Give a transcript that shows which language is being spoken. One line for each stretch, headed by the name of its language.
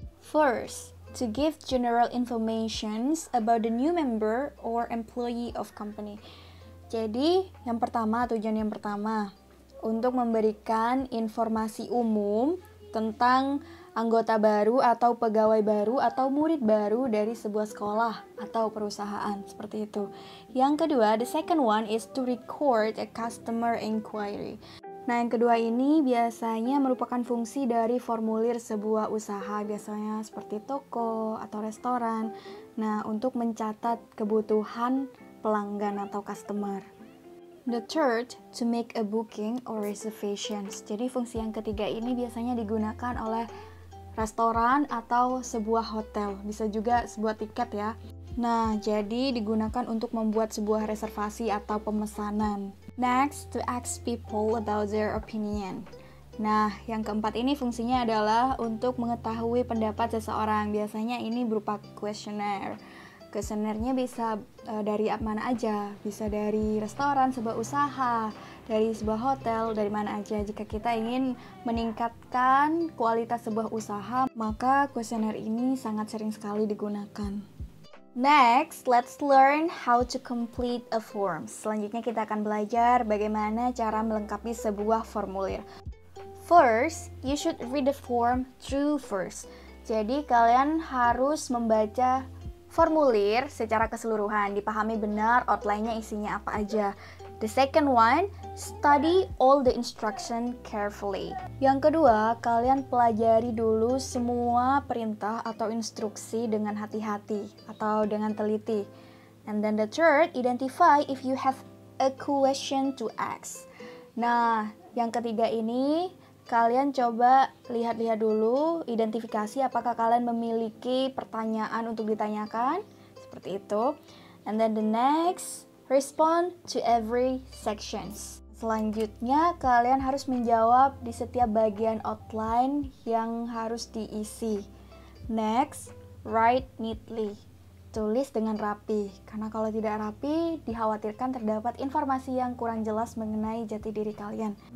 English: First, to give general informations about the new member or employee of company.
Indonesian: Jadi, tujuan yang pertama, untuk memberikan informasi umum tentang anggota baru atau pegawai baru atau murid baru dari sebuah sekolah atau perusahaan, seperti itu. Yang kedua,
English: the second one is to record a customer inquiry.
Indonesian: Nah, yang kedua ini biasanya merupakan fungsi dari formulir sebuah usaha, biasanya seperti toko atau restoran. Nah, untuk mencatat kebutuhan pelanggan atau customer.
English: The third, to make a booking or reservations.
Indonesian: Jadi fungsi yang ketiga ini biasanya digunakan oleh restoran atau sebuah hotel, bisa juga sebuah tiket ya. Nah, jadi digunakan untuk membuat sebuah reservasi atau pemesanan.
English: Next, to ask people about their opinion.
Indonesian: Nah, yang keempat ini fungsinya adalah untuk mengetahui pendapat seseorang. Biasanya ini berupa kuesioner. Kuesionernya bisa dari mana aja, bisa dari restoran, sebuah usaha, dari sebuah hotel, dari mana aja. Jika kita ingin meningkatkan kualitas sebuah usaha, maka kuesioner ini sangat sering sekali digunakan.
English: Next, let's learn how to complete a form.
Indonesian: Selanjutnya kita akan belajar bagaimana cara melengkapi sebuah formulir.
English: First, you should read the form through first.
Indonesian: Jadi kalian harus membaca formulir secara keseluruhan, dipahami benar outline-nya isinya apa aja.
English: The second one, study all the instruction carefully.
Indonesian: Yang kedua, kalian pelajari dulu semua perintah atau instruksi dengan hati-hati atau dengan teliti.
English: And then the third, identify if you have a question to ask.
Indonesian: Nah, yang ketiga ini kalian coba lihat-lihat dulu, identifikasi apakah kalian memiliki pertanyaan untuk ditanyakan, seperti itu.
English: And then the next, respond to every sections.
Indonesian: Selanjutnya, kalian harus menjawab di setiap bagian outline yang harus diisi.
English: Next, write neatly.
Indonesian: Tulis dengan rapi, karena kalau tidak rapi, dikhawatirkan terdapat informasi yang kurang jelas mengenai jati diri kalian.